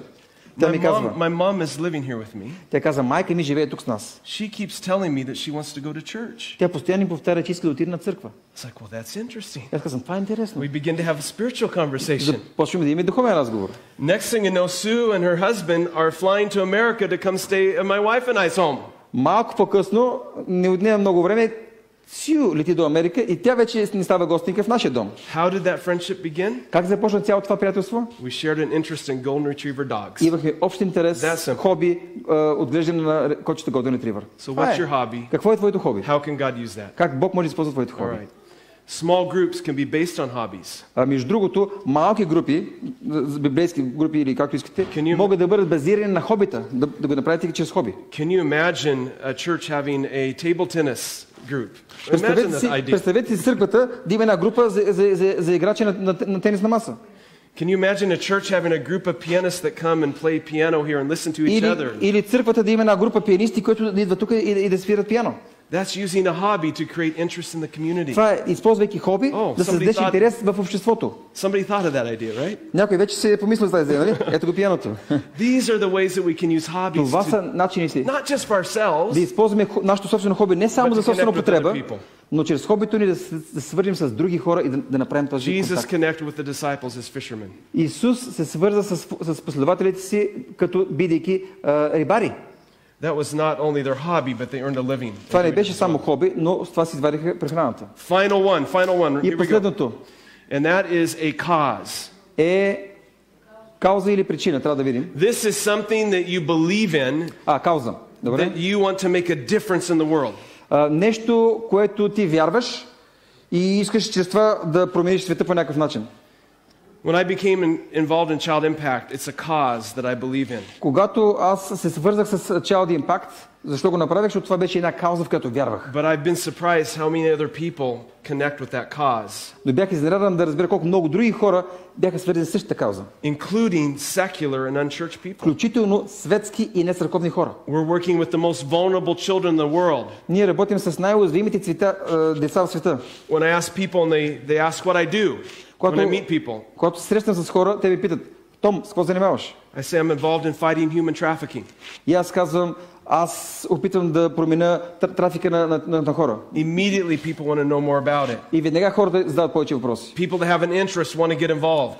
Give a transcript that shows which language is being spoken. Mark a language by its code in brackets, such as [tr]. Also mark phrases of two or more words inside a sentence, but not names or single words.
[bg] Тя ми казва, [en] My mom is living here with me. [bg] тя каза: майка ми живее тук с нас. [en] She keeps telling me that she wants to go to church. [bg] Тя постоянно ми повтаря, че иска да отиде на църква. [en] It's like, well, that's interesting. [bg] Аз казвам: това е интересно. [en] We begin to have a spiritual conversation. [bg] Почваме да имаме духовен разговор. [en] Next thing you know, Sue and her husband are flying to America to come stay at my wife and I's home. [bg] Малко по-късно, не отнема много време, Сю лети до Америка и тя вече не става гостника в нашия дом. [en] How did that friendship begin? [bg] Как започна цялото това приятелство? [en] We shared an interest in golden retriever dogs. [bg] Имахме общ интерес, хоби, отглеждане на кучета [en] Golden Retriever. So what's your hobby? [bg] Какво е твоето хоби? [en] How can God use that? [bg] Как Бог може да използва твоето [en] All [bg] хоби? [en] right. Small groups can be based on hobbies. [bg] Между другото, малки групи, библейски групи или както искате, могат да бъдат базирани на хобита, да го направите чрез хоби. [en] Can you imagine a church having a table tennis group? Imagine that idea. [bg] Представете си църквата да има една група за играчи на тенисна маса. [en] Can you imagine a church having a group of pianists that come and play piano here and listen to each other? [bg] Или църквата да има една група пианисти, които да идват тук и да свират пиано. [en] That's using a hobby to create interest in the community. [bg] Това е, използвайки хоби, да създадеш интерес в обществото. [en] Somebody thought of that idea, right? [bg] Някой вече се е помислил за тази идея, нали? Ето го пианото. [en] These are the ways that we can use hobbies. [bg] Това са начините [en] not just for ourselves. [bg] Да използваме нашето собствено хоби не само за собствена употреба, но чрез хобито ни да се свържим с други хора и да направим този контакт. Исус се свърза с последователите си, като бидейки рибари. [en] That was not only their hobby, but they earned a living. [bg] Това не беше само хоби, но с това си извадиха прехраната. [en] Final one. [bg] И последното. [en] And that is a cause. [bg] Е кауза или причина, трябва да видим. [en] This is something that you believe in. [bg] Кауза. Добре. [en] That you want to make a difference in the world. [bg] Нещо, което ти вярваш и искаш чрез това да промениш света по някакъв начин. [en] When I became involved in Child Impact, it's a cause that I believe in. [bg] Когато аз се свързах с Child Impact, защо го направих? Защото това беше една кауза, в която вярвах. [en] But I've been surprised how many other people connect with that cause. [bg] Но бях изненадан да разбера колко много други хора бяха свързани с същата кауза. [en] Including secular and unchurched people. [bg] Включително светски и нецърковни хора. [en] We're working with the most vulnerable children in the world. [bg] Ние работим с най-уязвимите деца в света. [en] When I ask people and they ask what I do. When I meet people. [bg] Когато се срещам с хора, те ми питат: Том, с какво занимаваш? [en] I say I'm involved in fighting human trafficking. [bg] И аз казвам: аз опитвам да променя трафика на хора. [en] Immediately people want to know more about it. [bg] И веднага хората задават повече въпроси. [en] People that have an interest want to get involved.